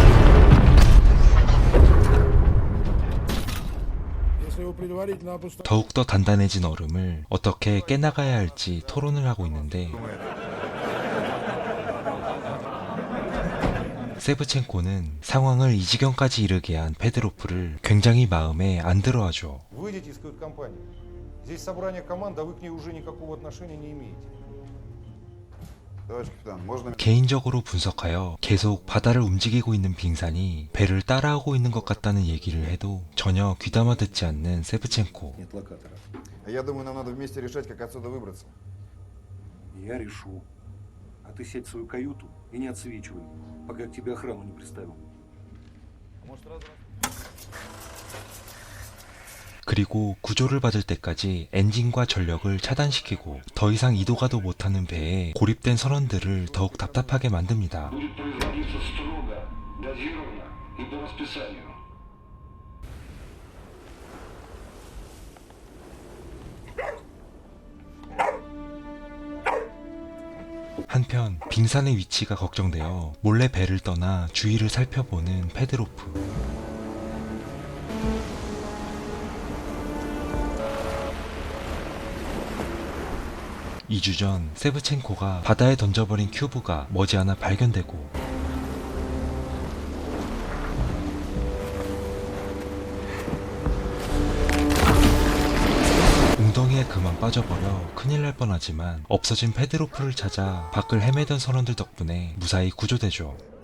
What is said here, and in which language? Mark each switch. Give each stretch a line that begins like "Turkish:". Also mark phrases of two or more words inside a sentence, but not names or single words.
Korean: 더욱더 단단해진 얼음을 어떻게 깨나가야 할지 토론을 하고 있는데 세브첸코는 상황을 이 지경까지 이르게 한 페드로프를 굉장히 마음에 안 들어하죠.
Russian: Выйдите из кают-компании. Здесь собрание команд, а вы к ней уже никакого отношения не имеете. Товарищ капитан, можно...
Korean: 개인적으로 분석하여 계속 바다를 움직이고 있는 빙산이 배를 따라오고 있는 것 같다는 얘기를 해도 전혀 귀담아 듣지 않는 세브첸코.
Russian: Нет локатора. Я думаю, нам надо вместе решать, как отсюда выбраться. Я решу. А ты сядь в свою каюту и не отсвечивай, пока к тебе охрану не приставил.
Korean: 그리고 구조를 받을 때까지 엔진과 전력을 차단시키고 더 이상 이동가도 못하는 배에 고립된 선원들을 더욱 답답하게 만듭니다.
Russian: Будет производиться строго, дозированно и по расписанию.
Korean: 한편 빙산의 위치가 걱정되어 몰래 배를 떠나 주위를 살펴보는 페드로프. 이 주 전 세브첸코가 바다에 던져버린 큐브가 머지않아 발견되고 웅덩이에 그만 빠져버려 큰일 날 뻔하지만 없어진 페드로프를 찾아 밖을 헤매던 선원들 덕분에 무사히 구조되죠.